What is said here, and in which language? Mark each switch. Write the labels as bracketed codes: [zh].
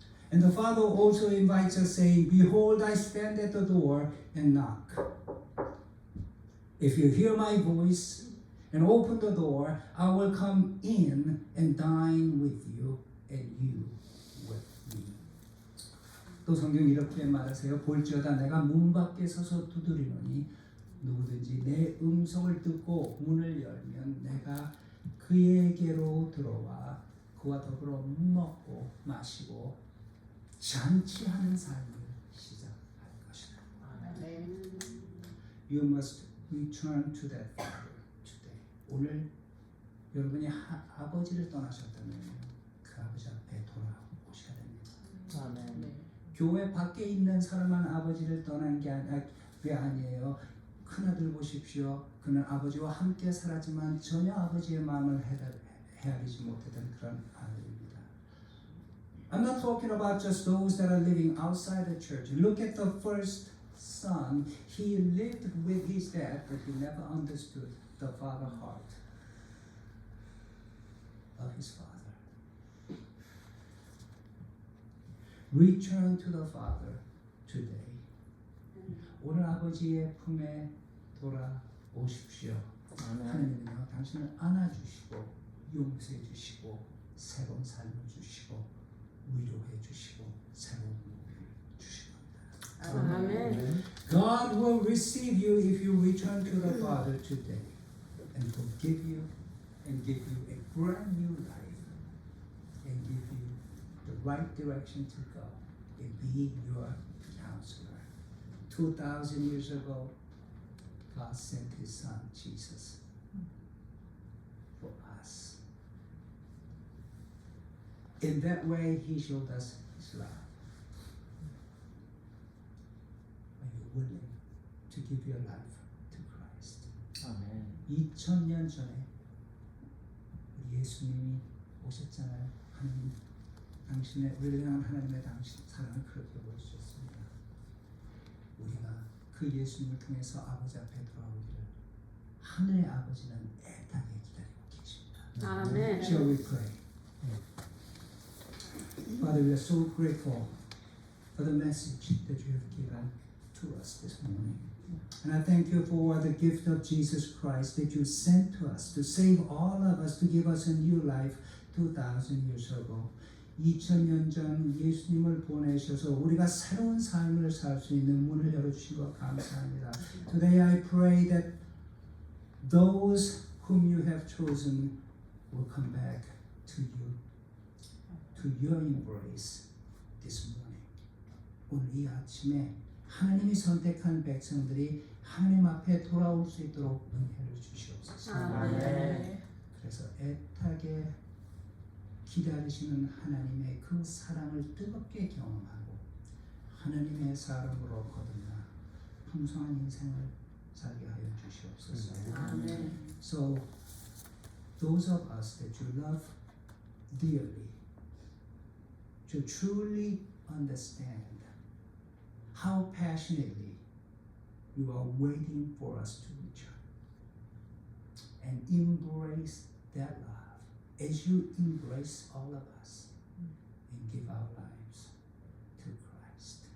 [en] And the Father also invites us, saying, "Behold, I stand at the door and knock. If you hear my voice and open the door, I will come in and dine with you, and you with me." [ko] 또 성경이 이렇게 말하세요. 볼지어다 내가 문 밖에 서서 두드리노니 누구든지 내 음성을 듣고 문을 열면 내가 그에게로 들어와 그와 더불어 먹고 마시고 잔치하는 삶을 시작할 것이다. [en] You must return to that Father today. [ko] 오늘 여러분이 아버지를 떠나셨다면 그 아버지 앞에 돌아오셔야 됩니다. 아멘. 교회 밖에 있는 사람만 아버지를 떠난 게 아니에요. 큰아들 보십시오. 그는 아버지와 함께 살았지만 전혀 아버지의 마음을 헤아리지 못했던 그런 아들입니다. [en] I'm not talking about just those that are living outside the church. Look at the first son. He lived with his dad, but he never understood the father heart of his father. Return to the Father today. [ko] 오늘 아버지의 품에 돌아오십시오. 아멘. 하나님은요, 당신을 안아주시고 용서해 주시고 새로운 삶을 주시고 위로해 주시고 새로운 목표를 주실 겁니다. 아멘. [en] God will receive you if you return to the Father today and forgive you and give you a brand new life and give you the right direction to go and be your counselor. 2,000 years ago, God sent His Son, Jesus, us. In that way, He showed us His love. Are you willing to give your life to Christ? [ko] 아멘. 2000년 전에 우리 예수님이 오셨잖아요. 하나님, 당신의 우리를 향한 하나님의 당신 사랑을 그렇게 보여주셨습니다. 우리가 그 예수님을 통해서 아버지 앞에 돌아오기를 하늘의 아버지는 애타게 기다리고 계십니다. 아멘. [en] Shall we pray? Father, we are so grateful for the message that you have given to us this morning. And I thank you for the gift of Jesus Christ that you sent to us to save all of us, to give us a new life 2,000 years ago. [ko] 2000년 전 예수님을 보내셔서 우리가 새로운 삶을 살 수 있는 문을 열어주신 것 감사합니다. [en] Today I pray that those whom you have chosen will come back to you, to your embrace this morning. [ko] 오늘 이 아침에 하나님이 선택한 백성들이 하나님 앞에 돌아올 수 있도록 은혜를 주시옵소서. 아멘. 그래서 애타게 기다리시는 하나님의 그 사랑을 뜨겁게 경험하고 하나님의 사랑으로 거듭나 풍성한 인생을 살게 하여 주시옵소서. 아멘. [en] So those of us that you love dearly, to truly understand how passionately you are waiting for us to return and embrace that love as you embrace all of us and give our lives to Christ.